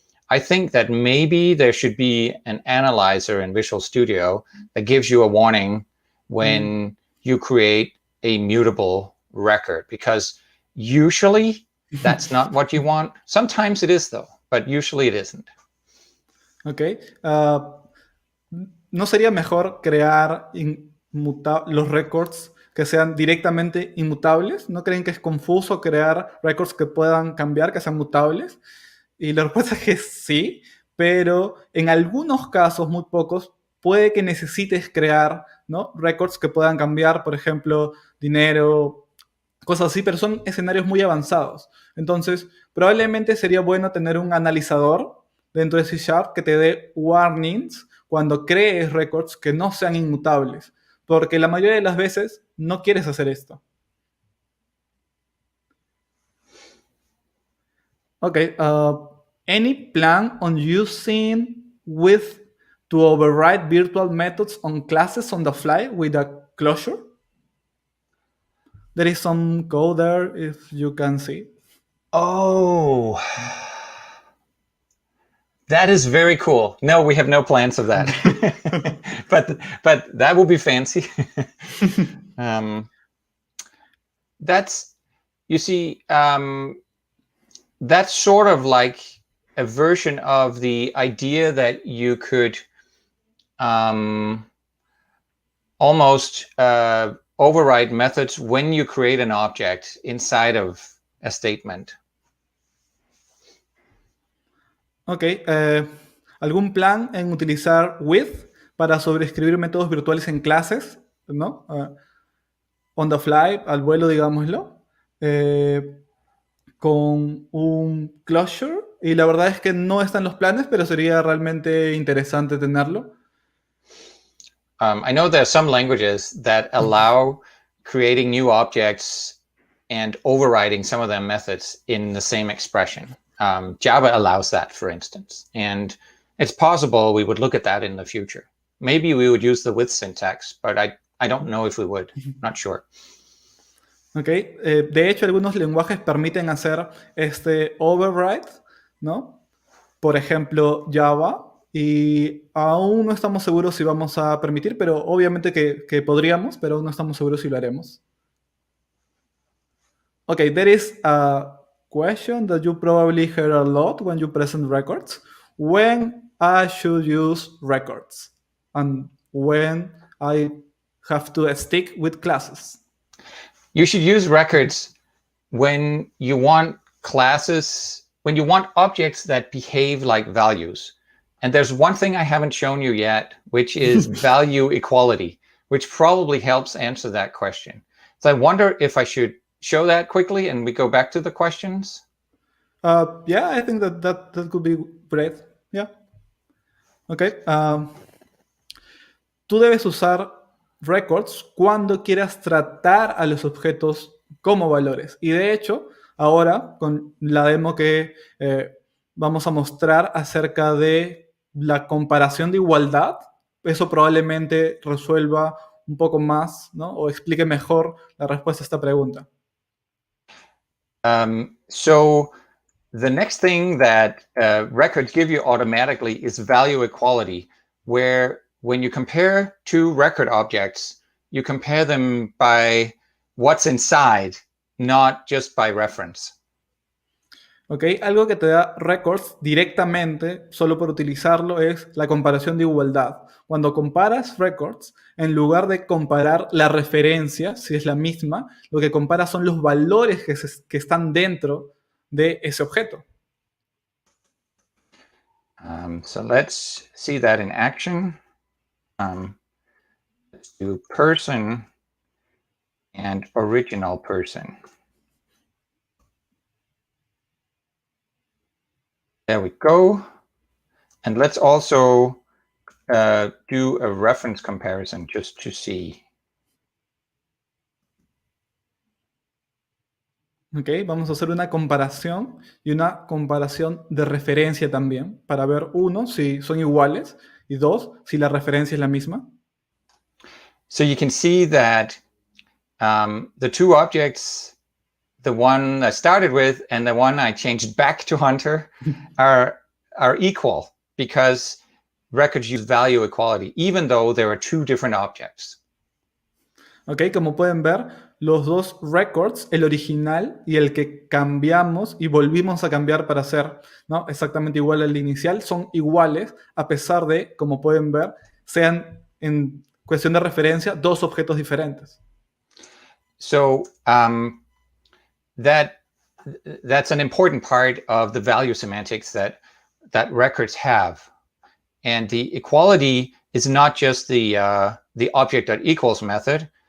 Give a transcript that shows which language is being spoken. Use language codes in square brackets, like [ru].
[en] I think that maybe there should be an analyzer in Visual Studio that gives you a warning when you create a mutable record, because usually that's not what you want. Sometimes it is though, but usually it isn't. Ok. [es] ¿No sería mejor crear los records que sean directamente inmutables? ¿No creen que es confuso crear records que puedan cambiar, que sean mutables? Y la respuesta es que sí, pero en algunos casos, muy pocos, puede que necesites crear, ¿no?, records que puedan cambiar, por ejemplo, dinero, cosas así, pero son escenarios muy avanzados. Entonces, probablemente sería bueno tener un analizador dentro de C# que te dé warnings cuando crees records que no sean inmutables, porque la mayoría de las veces no quieres hacer esto. [en] Okay, any plan on using with to override virtual methods on classes on the fly with a closure? There is some code there, if you can see. Oh, that is very cool. No, we have no plans of that. but that would be fancy. That's, you see, that's sort of like a version of the idea that you could almost override methods when you create an object inside of a statement. [es] Ok, ¿algún plan en utilizar with para sobreescribir métodos virtuales en clases, ¿no? [en] On the fly, [es] al vuelo, digámoslo, con un closure, y la verdad es que no están los planes, pero sería realmente interesante tenerlo. [en] I know there are some languages that allow creating new objects and overriding some of them methods in the same expression. Java allows that, for instance, and it's possible we would look at that in the future. Maybe we would use the with syntax, but I don't know if we would. Not sure. Okay. [es] De hecho, algunos lenguajes permiten hacer este override, ¿no? Por ejemplo, Java, y aún no estamos seguros si vamos a permitir, pero obviamente que podríamos, pero aún no estamos seguros si lo haremos. [en] Okay, there is a question that you probably hear a lot when you present records. When I should use records and when I have to stick with classes. You should use records when you want classes, when you want objects that behave like values. And there's one thing I haven't shown you yet, which is value equality, which probably helps answer that question. So I wonder if I should show that quickly and we go back to the questions. Yeah, I think that could be great. Yeah. Okay. [es] Tú debes usar records cuando quieras tratar a los objetos como valores. Y de hecho, ahora con la demo que vamos a mostrar acerca de la comparación de igualdad, eso probablemente resuelva un poco más, ¿no?, o explique mejor la respuesta a esta pregunta. [en] So the next thing that records give you automatically is value equality, where when you compare two record objects, you compare them by what's inside, not just by reference. Okay. [es] Algo que te da records directamente, solo por utilizarlo, es la comparación de igualdad. Cuando comparas records, en lugar de comparar la referencia, si es la misma, lo que comparas son los valores que están dentro de ese objeto. [en] So let's see that in action. Let's do person and original person. There we go. And let's also do a reference comparison just to see. [es] Ok, vamos a hacer una comparación y una comparación de referencia también, para ver, uno, si son iguales, y dos, si la referencia es la misma. [en] So you can see that the two objects, the one I started with and the one I changed back to Hunter, are are equal because records use value equality, even though there are two different objects. [es] Ok, como pueden ver, los dos records, el original y el que cambiamos y volvimos a cambiar para hacer, ¿no?, exactamente igual al inicial, son iguales a pesar de, como pueden ver, sean en cuestión de referencia dos objetos diferentes. [en] So that's an important part of the value semantics that records have. And the equality is not just the object.equals method.